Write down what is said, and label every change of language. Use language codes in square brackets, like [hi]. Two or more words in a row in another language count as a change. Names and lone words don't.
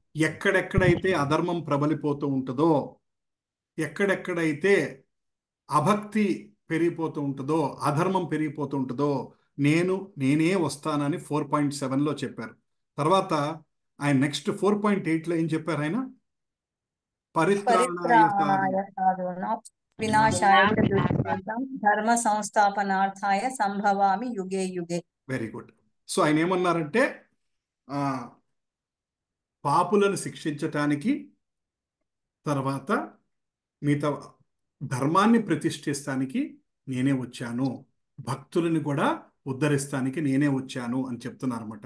[te] ఎక్కడెక్కడైతే అధర్మం ప్రబలిపోతూ ఉంటుందో, ఎక్కడెక్కడైతే అభక్తి పెరిగిపోతూ ఉంటుందో, అధర్మం పెరిగిపోతూ ఉంటుందో నేనే వస్తానని 4.7లో చెప్పారు. తర్వాత ఆయన నెక్స్ట్ 4.8లో ఏం చెప్పారు? [sa] ఆయన పరిత్రాణాయ సాధూనాం వినాశాయ చ దుష్కృతాం ధర్మ సంస్థాపనార్థాయ సంభవామి యుగే యుగే. [en] very good. [te] సో ఆయన ఏమన్నారంటే పాపులను శిక్షించటానికి, తర్వాత మిగతా ధర్మాన్ని ప్రతిష్ఠిస్తానికి నేనే వచ్చాను, భక్తులని కూడా ఉద్ధరిస్తానికి నేనే వచ్చాను అని చెప్తున్నారు అనమాట.